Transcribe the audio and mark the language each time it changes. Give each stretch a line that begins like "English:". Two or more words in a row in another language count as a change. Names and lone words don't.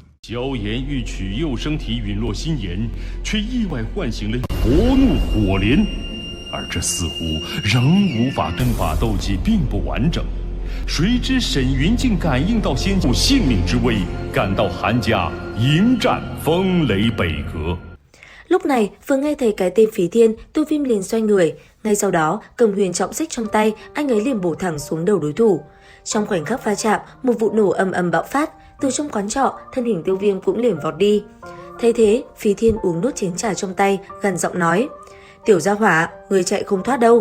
Chinese: 萧炎欲取幼生体陨落心炎，却意外唤醒了火怒火莲，而这似乎仍无法跟法斗技并不完整。谁知沈云竟感应到先祖性命之危，赶到 Hàn gia 迎战风雷 bảy阁.
Vietnamese: Lúc này, vừa nghe thấy cái tên Phí Thiên, Tu Viêm liền xoay người. Ngay sau đó, cầm huyền trọng xích trong tay, anh ấy liền bổ thẳng xuống đầu đối thủ. Trong khoảnh khắc va chạm, một vụ nổ ầm ầm bạo phát. Từ trong quán trọ, thân hình Tiêu Viêm cũng liền vọt đi. Thấy thế, Phí Thiên uống nốt chén trà trong tay, gằn giọng nói: "Tiểu gia hỏa, người chạy không thoát đâu."